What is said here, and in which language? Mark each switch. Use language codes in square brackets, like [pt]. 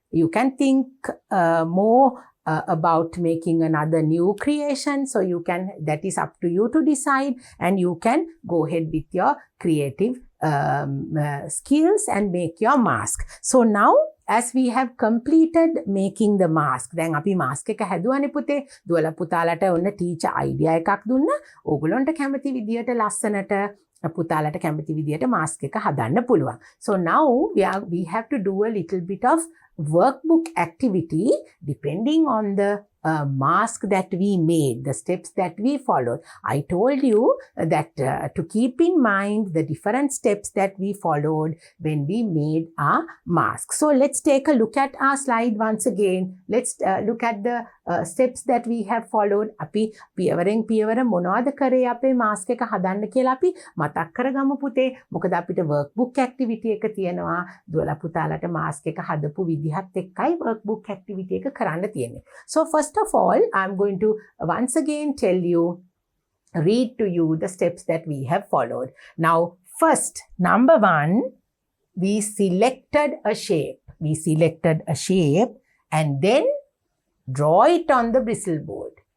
[en] You can think more about making another new creation. So you can, that is up to you to decide, and you can go ahead with your creative skills and make your mask. So now as we have completed making the mask. [si] දැන් අපි mask එක හැදුවානේ පුතේ. දුවලා පුතාලට ඔන්න teacher idea එකක් දුන්නා. ඕගොල්ලන්ට කැමති විදියට ලස්සනට පුතාලට කැමති විදියට mask එක හදන්න පුළුවන්. [en] So now we have to do a little bit of workbook activity depending on the mask that we made, the steps that we followed. I told you that to keep in mind the different steps that we followed when we made our mask. So let's take a look at our slide once again. Let's look at the steps that we have followed. [si] අපි පියවරෙන් පියවර මොනවද කරේ අපේ mask එක හදන්න කියලා අපි මතක් කරගමු පුතේ. මොකද අපිට workbook activity එක තියෙනවා. දුවලා පුතාලට mask එක හදපු විදිහත් එක්කයි workbook activity එක කරන්න තියෙන්නේ. [en] So first of all, I'm going to once again read to you the steps that we have followed. Now, first, number 1, we selected a shape. We selected a shape and then draw it on the bristle board.